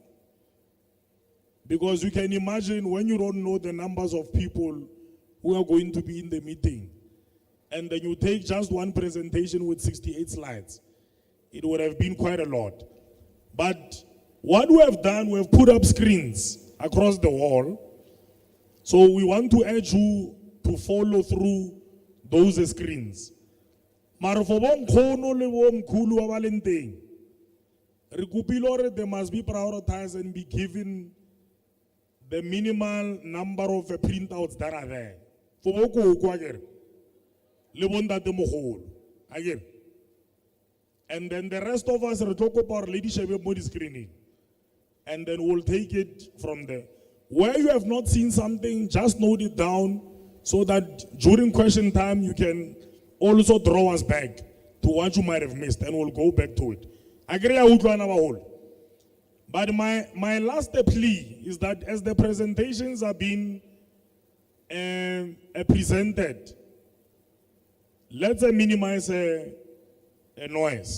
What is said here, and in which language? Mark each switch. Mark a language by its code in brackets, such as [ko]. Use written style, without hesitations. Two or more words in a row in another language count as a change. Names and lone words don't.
[en] Because you can imagine when you don't know the numbers of people who are going to be in the meeting, and then you take just one presentation with 68 slides, it would have been quite a lot. But what we have done, we have put up screens across the wall. So we want to urge you to follow through those screens. Mara for [st] bonkgono le bomkhulu ba ba leng teng, re kopile hore [en] they must be prioritized and be given the minimal number of printouts that are there. [st] For bokoko akere, le bontate mogolo akere. [en] And then the rest of us [st] re tlo kopa hore le di shebe mo di screening. [en] And then we'll take it from there. Where you have not seen something, just note it down so that during question time you can also draw us back to what you might have missed and we'll go back to it. But my last plea is that as the presentations are being presented, let's minimize a noise.